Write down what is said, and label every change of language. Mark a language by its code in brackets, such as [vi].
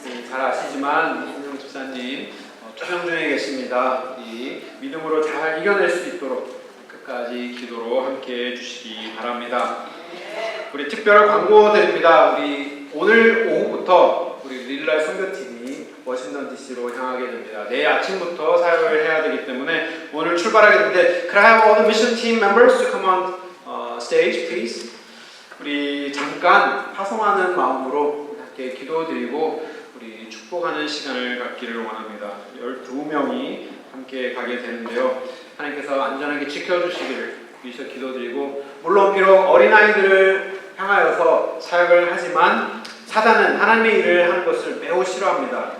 [ko] 잘 아시지만 이진성 집사님 투병 중에 계십니다. 이 믿음으로 잘 이겨낼 수 있도록 끝까지 기도로 함께 해주시기 바랍니다. 우리 특별한 광고 드립니다. 우리 오늘 오후부터 우리 릴라이 선교팀이 워싱턴 DC로 향하게 됩니다. 내일 아침부터 사역을 해야 되기 때문에 오늘 출발하게 되는데 [en] Could I have all the mission team members to come on stage, please? [ko] 우리 잠깐 파송하는 마음으로 함께 기도드리고 우리 축복하는 시간을 갖기를 원합니다. 12명이 함께 가게 되는데요. 하나님께서 안전하게 지켜주시기를 위해서 기도드리고 물론 비록 어린아이들을 향하여서 사역을 하지만 사단은 하나님의 일을 하는 것을 매우 싫어합니다.